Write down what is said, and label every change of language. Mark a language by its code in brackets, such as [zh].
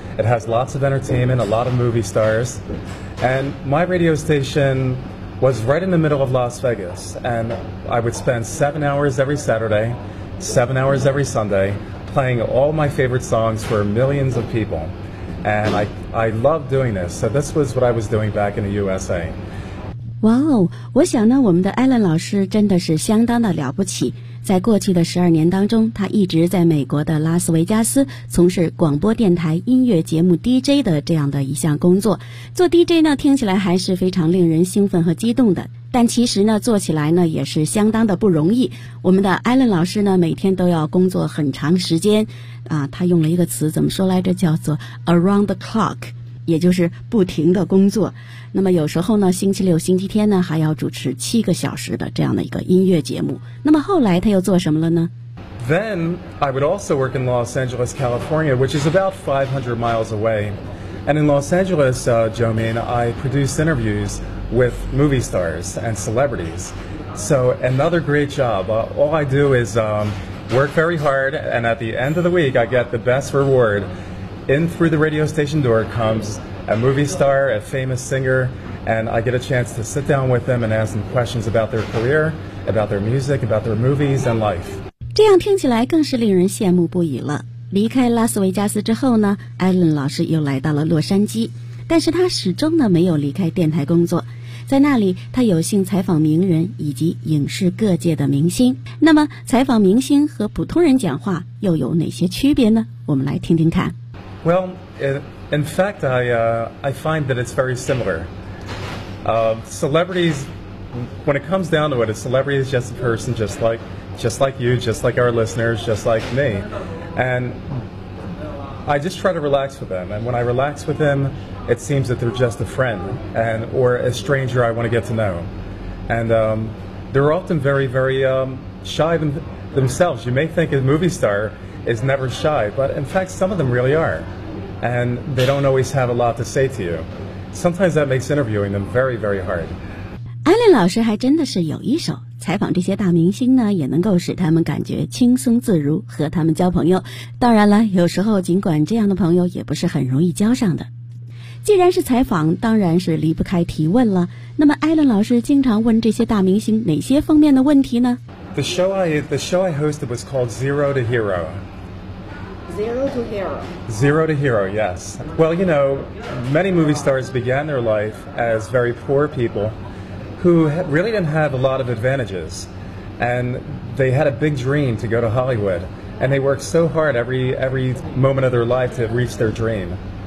[en] It has lots of entertainment, a lot of movie stars. And my radio station was right in the middle of Las Vegas. And I would spend 7 hours every Saturday, 7 hours every Sunday, playing all my favorite songs for millions of people. And I love doing this. So this was what I was doing back in the USA. [zh] 哇哦，我想呢，我们的 Alan 老师真的是相当的了不起。在过去的12年当中，他一直在美国的拉斯维加斯从事广播电台音乐节目 DJ 的这样的一项工作。做 DJ 呢，听起来还是非常令人兴奋和激动的，但其实呢，做起来呢也是相当的不容易。我们的 Alan 老师呢，每天都要工作很长时间，他用了一个词怎么说来着？叫做 [en] around the clock。 [zh] 也就是不停的工作，那么有时候呢，星期六星期天呢还要主持7个小时的这样的一个音乐节目。那么后来他又做什么了呢？ [en] Then I would also work in Los Angeles, California, which is about 500 miles away. And in Los Angeles, Jomaine, I produce interviews with movie stars and celebrities. So another great job. All I do is work very hard, and at the end of the week, I get the best reward. In through the radio station door comes a movie star, a famous singer, and I get a chance to sit down with them and ask them questions about their career, about their music, about their movies and life. [zh] 这样听起来更是令人羡慕不已了。离开拉斯维加斯之后呢， Alan 老师又来到了洛杉矶，但是他始终呢没有离开电台工作。在那里，他有幸采访名人以及影视各界的明星。那么采访明星和普通人讲话又有哪些区别呢？我们来听听看。 [en] Well, in fact, I find that it's very similar. Celebrities, when it comes down to it, a celebrity is just a person just like you, just like our listeners, just like me. And I just try to relax with them. And when I relax with them, it seems that they're just a friend or a stranger I want to get to know. And they're often very, very shy themselves. You may think a movie star is never shy, but in fact, some of them really are. And they don't always have a lot to say to you. Sometimes that makes interviewing them very, very hard. [zh] Allen 老师还真的是有一手，采访这些大明星呢，也能够使他们感觉轻松自如，和他们交朋友。当然了，有时候尽管这样的朋友也不是很容易交上的。既然是采访，当然是离不开提问了。那么 Allen 老师经常问这些大明星哪些方面的问题呢？ [en] The show I hosted was called Zero to Hero. Zero to Hero. Zero to Hero, yes. Well, you know, many movie stars began their life as very poor people. Who really didn't have a lot of advantages, and they had a big dream to go to Hollywood, and they worked so hard every moment of their life to reach their dream.